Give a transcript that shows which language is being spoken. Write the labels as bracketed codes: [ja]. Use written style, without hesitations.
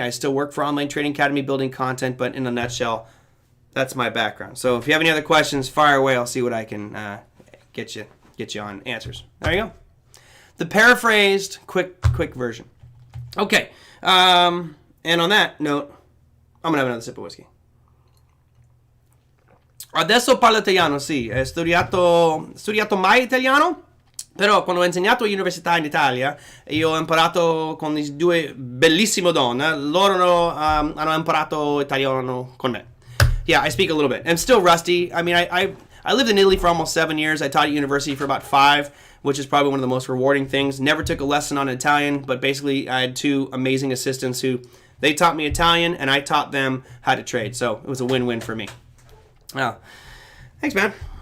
[en] I still work for Online Trading Academy building content, but in a nutshell, that's my background. So if you have any other questions, fire away. I'll see what I can get you on answers. There you go. The paraphrased quick version. Okay. And on that note, I'm going to have another sip of whiskey. [it] Adesso parlo italiano, sì. Ho studiato mai italiano, però quando ho insegnato all'università in Italia, io ho imparato con i 2 bellissime donne. Loro hanno imparato italiano con me. [en] Yeah, I speak a little bit. I'm still rusty. I mean, I lived in Italy for almost 7 years. I taught at university for about 5, which is probably one of the most rewarding things. Never took a lesson on Italian, but basically I had 2 amazing assistants who, they taught me Italian, and I taught them how to trade. So it was a win-win for me. Thanks, man.